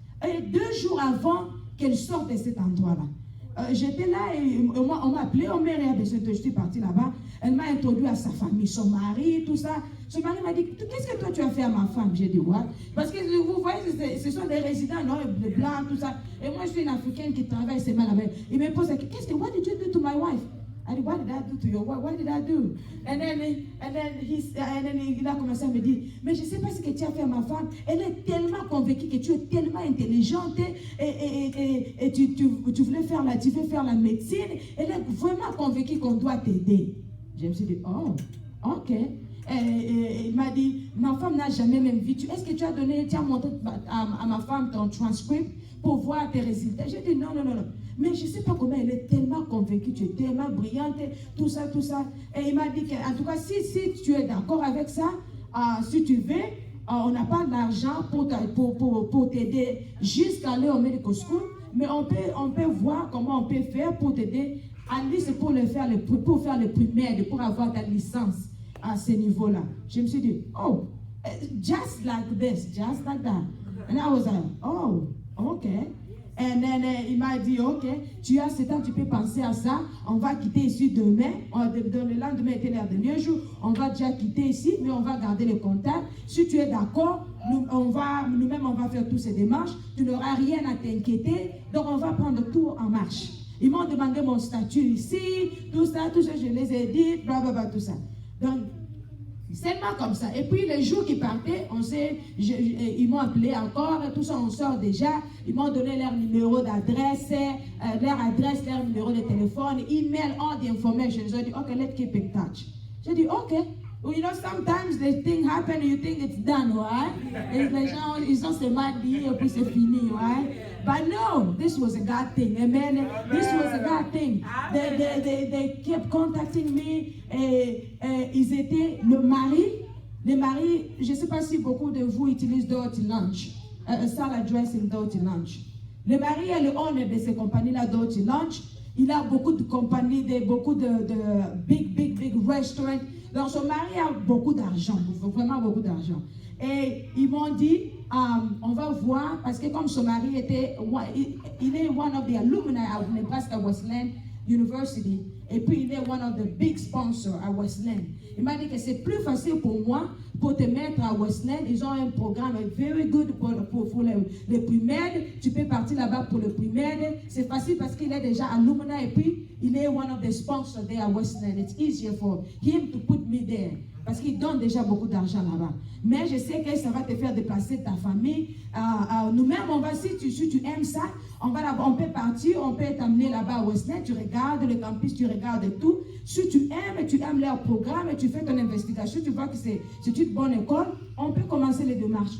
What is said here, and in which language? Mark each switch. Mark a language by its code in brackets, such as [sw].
[fr] Et 2 jours avant qu'elle sorte de cet endroit-là, j'étais là et on m'a appelé, on m'a dit, je suis partie là-bas. Elle m'a introduit à sa famille, son mari, tout ça. Son mari m'a dit, qu'est-ce que toi tu as fait à ma femme? J'ai dit, [en] what? [fr] Parce que vous voyez, ce sont des résidents, non, les blancs, tout ça. Et moi, je suis une Africaine qui travaille seulement là-bas. Il me pose la question, [en] what did you do to my wife? I said, what did I do to your wife? What did I do? And then [fr] il a commencé à me dire, mais je ne sais pas ce que tu as fait à ma femme. Elle est tellement convaincue que tu es tellement intelligente et tu veux faire la médecine. Elle est vraiment convaincue qu'on doit t'aider. Je me suis dit, oh, ok. Il m'a dit, ma femme n'a jamais même vu. Est-ce que tu as montré à ma femme ton transcript pour voir tes résultats? J'ai dit, non. Mais je ne sais pas comment elle est tellement convaincue, tu es tellement brillante, tout ça. Et il m'a dit qu'en tout cas, si tu es d'accord avec ça, si tu veux, on n'a pas d'argent pour t'aider jusqu'à aller au medical school, mais on peut voir comment on peut faire pour t'aider Ali, c'est pour faire le primaire, pour avoir ta licence à ce niveau-là. [en] Je me suis dit, oh, just like this, just like that. And I was like, oh, okay. And then [fr] il m'a dit, ok, tu as ce temps, tu peux penser à ça. On va quitter ici demain. Le lendemain était le dernier jour. On va déjà quitter ici, mais on va garder le contact. Si tu es d'accord, nous-mêmes, on va faire toutes ces démarches. Tu n'auras rien à t'inquiéter. Donc, on va prendre tout en marche. Ils m'ont demandé mon statut ici, tout ça, je les ai dit, blablabla, tout ça. Donc, seulement comme ça. Et puis, les jours qui partaient, ils m'ont appelé encore, tout ça, on sort déjà. Ils m'ont donné leur numéro d'adresse, leur numéro de téléphone, email, [en] all the information. [fr] J'ai dit, [en] okay, let's keep in touch. J'ai dit, okay. Well, you know, sometimes the thing happen and you think it's done, right? [fr] Et les gens, ils ont seulement dit, et puis c'est fini, right? [en] But no, this was a God thing, amen? This was a God thing. They kept contacting me, [fr] et ils étaient le mari, je ne sais pas si beaucoup de vous utilisent Dirty Lunch, salad dressing Dirty Lunch. Le mari est le owner de ces compagnies-là, Dirty Lunch. Il a beaucoup de compagnies, beaucoup de big restaurants. Donc, son mari a beaucoup d'argent, vraiment beaucoup d'argent. Et ils m'ont dit, on va voir, parce que comme son mari il est [en] one of the alumni at Nebraska Wesleyan University, [fr] et puis il est [en] one of the big sponsors [fr] à Wesleyan. Il m'a dit que c'est plus facile pour moi, pour te mettre à Wesleyan. Ils ont un programme [en] very good [fr] pour le primaire. Tu peux partir là-bas pour le primaire. C'est facile parce qu'il est déjà alumni, et puis il est [en] one of the sponsors there [fr] à Wesleyan. [en] It's easier for him to put me there. [fr] Parce qu'il donne déjà beaucoup d'argent là-bas. Mais je sais que ça va te faire déplacer ta famille. Nous-mêmes, on va, si tu aimes ça, on peut partir, on peut t'amener là-bas à Wesleyan. Tu regardes le campus, tu regardes tout. Si tu aimes leur programme, et tu fais ton investigation, tu vois que c'est une bonne école, on peut commencer les démarches.